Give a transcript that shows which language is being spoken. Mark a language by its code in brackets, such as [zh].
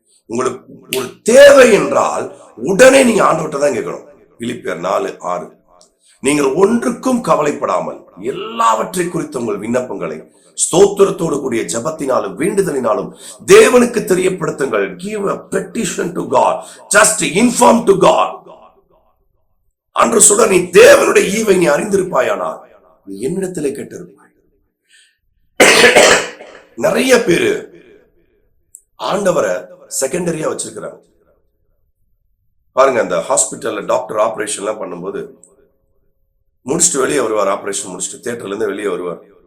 [ta] உங்களுக்கு ஒரு தேவை என்றால் உடனே நீங்க ஆண்டவர்கிட்ட தான் கேட்கணும். பிலிப்பியர் 4:6, நீங்கள் ஒன்றுக்கும் கவலைப்படாமல் எல்லாவற்றை குறித்த உங்கள் விண்ணப்பங்களை ஸ்தோத்திரத்தோடு கூடிய ஜெபத்தினாலும் வேண்டுதலினாலும் தேவனுக்கு தெரியப்படுத்துங்கள். [en] Give a petition to God, just inform to God. [ta] அன்று சொல்ற, நீ தேவனுடைய ஈவை நீ அறிந்திருப்பாயானால் நீ என்னிடத்திலே கேட்டிருப்பாய். நிறைய பேரு ஆண்டவரை செகண்டரியா வச்சிருக்கிறாங்க பாருங்க. அந்த ஹாஸ்பிட்டல்ல டாக்டர் ஆபரேஷன் எல்லாம் பண்ணும்போது முடிச்சுட்டு வெளியே வருவார், ஆபரேஷன் முடிச்சுட்டு தியேட்டர்ல இருந்து வெளியே வருவார்.